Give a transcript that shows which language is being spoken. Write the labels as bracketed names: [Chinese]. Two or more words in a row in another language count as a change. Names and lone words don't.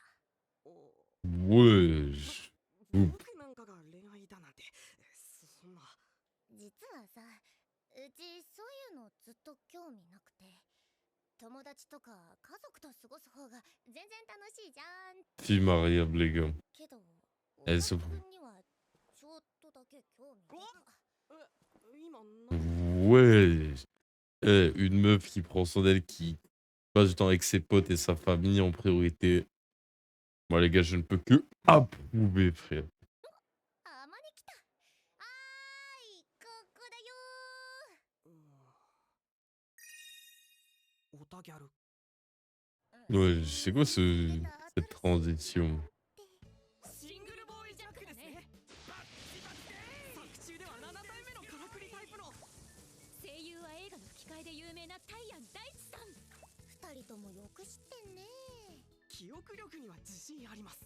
[French] Ouais. [Japanese] 僕なんかが恋愛だなんて、そんな。実はさ、うちそういうのずっと興味なくて、友達とか家族と過ごす方が全然楽しいじゃん。 [French] Fille mariable, les gars. [Japanese] けど、え、そう。君にはちょっとだけ興味が。今 [French] Ouais. Eh, une meuf qui prend soin d'elle, qui passe du temps avec ses potes et sa famille en priorité. Moi, les gars, je ne peux que approuver, frère. [Japanese] あまね来た。あーい、ここだよー。オタギャル。 [French] Ouais, c'est quoi cette transition? [Japanese] シングルボーイジャックですね。作中では7体目のからくりタイプの。声優は映画の吹き替えで有名なタイヤン大地さん。二人ともよく知ってんね。記憶力には自信あります。